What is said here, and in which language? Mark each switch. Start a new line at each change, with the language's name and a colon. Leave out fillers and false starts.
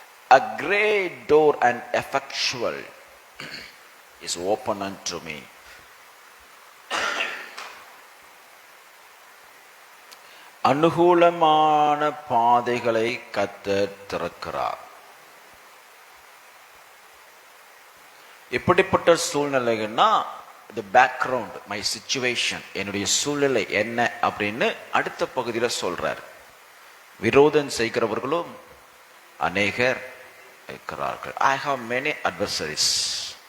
English: A great door and effectual is open unto me.
Tamil: அனுகூலமான பாதைகளை கர்த்தர் திறக்கிறார். எப்படிப்பட்ட சூழ்நிலைன்னா,
English: the background, my situation,
Tamil: என்னுடைய சூழ்நிலை என்ன அப்படின்னு அடுத்த பகுதியில் சொல்றார். விரோதம் செய்கிறவர்களும் அநேகர் இருக்கிறார்கள்.
English: I have many adversaries.